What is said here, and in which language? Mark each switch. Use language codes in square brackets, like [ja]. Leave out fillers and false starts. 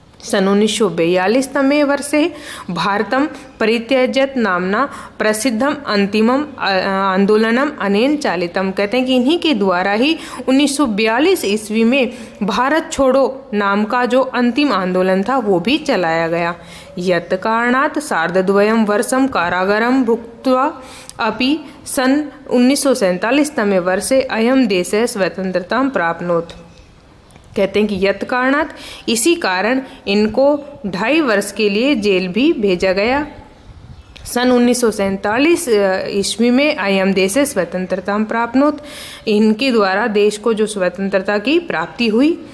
[sa] सन 1942 तमे वर्षे भारतम परित्यजत नामना प्रसिद्धम अंतिमम आंदोलनम अनेन चालितम। [hi] कहते हैं कि इन्हीं के द्वारा ही 1942 ईस्वी में भारत छोड़ो नाम का जो अंतिम आंदोलन था वो भी चलाया गया। [sa] यत् कारणात् सार्धद्वयं वर्षं कारागारं भुक्त्वा अपि सन 1947 तमे वर्षे अयं देशः स्वतंत्रतां प्राप्नोत्। [hi] कहते हैं कि [sa] यत् कारणात्, [hi] इसी कारण इनको 2.5 वर्ष के लिए जेल भी भेजा गया। सन 1947 ईस्वी में [sa] अयम देशे स्वतंत्रता प्राप्नोत, [hi] इनके द्वारा देश को जो स्वतंत्रता की प्राप्ति हुई।